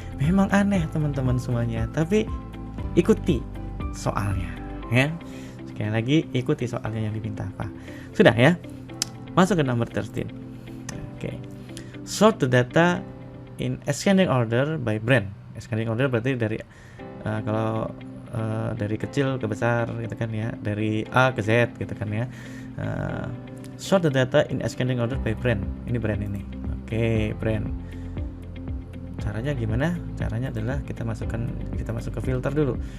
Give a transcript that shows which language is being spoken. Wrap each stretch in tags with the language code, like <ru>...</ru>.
<id>Memang aneh teman-teman semuanya, tapi ikuti soalnya, ya. Sekali lagi ikuti soalnya yang diminta apa. Sudah, ya. Masuk ke nomor 13. Oke.</id> <en>Sort the data in ascending order by brand.</en> <id>Ascending order berarti dari kalau dari kecil ke besar gitu kan, ya, dari A ke Z gitu kan, ya.</id> <en>Sort the data in ascending order by brand.</en> <id>Ini brand ini. Oke, brand. Caranya gimana? Caranya adalah kita masuk ke filter dulu.</id>